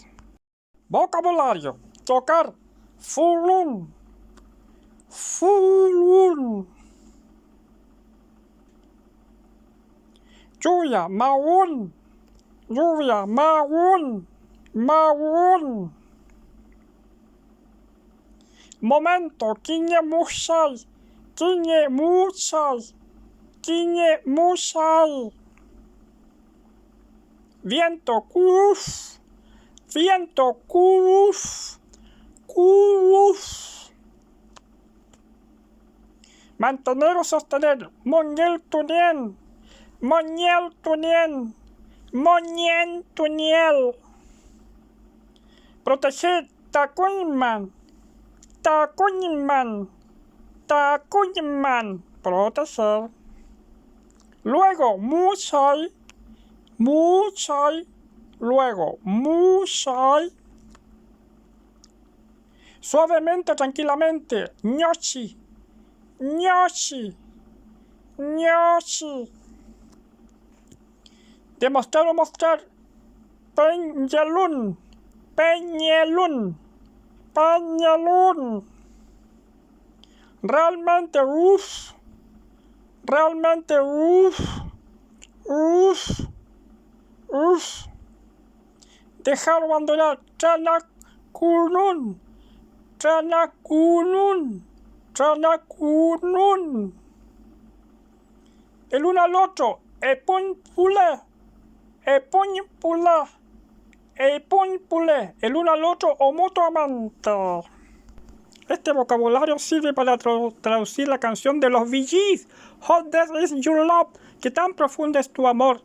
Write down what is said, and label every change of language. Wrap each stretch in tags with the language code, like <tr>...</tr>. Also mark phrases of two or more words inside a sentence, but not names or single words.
<es>Vocabulario: tocar,</es> <arn>fulun, fulun. Lluvia, maun, lluvia, maun, maun.</arn> <es>Momento,</es> <arn>kiñe musai, kiñe musai, kiñe musai. Viento, kuf, viento, kuf, kuf.</arn> <es>Mantener o sostener,</es> <arn>moñel tunien, moñel tunien, moñen tuniel. Proteger, takuñman, takuñman, takuñman.</arn> <es>Proteger. Luego,</es> <arn>musai, musai.</arn> <es>Luego, musai. Suavemente, tranquilamente,</es> <arn>ñochi, ñochi, ñochi.</arn> <es>Demostrar o mostrar,</es> <arn>peñalún, peñalún, peñalún. Realmente, uff, realmente, uff, uff, uff.</arn> <es>Dejar abandonar,</es> <arn>tranakunun, tranakunun, tranakunun.</arn> <es>El uno al otro,</es> <arn>epuñpule, epuñpule, epuñpule.</arn> <es>El uno al otro o mutuamente. Este vocabulario sirve para traducir la canción de los Bee Gees, How Deep Is Your Love, que tan profundo es tu amor.</es>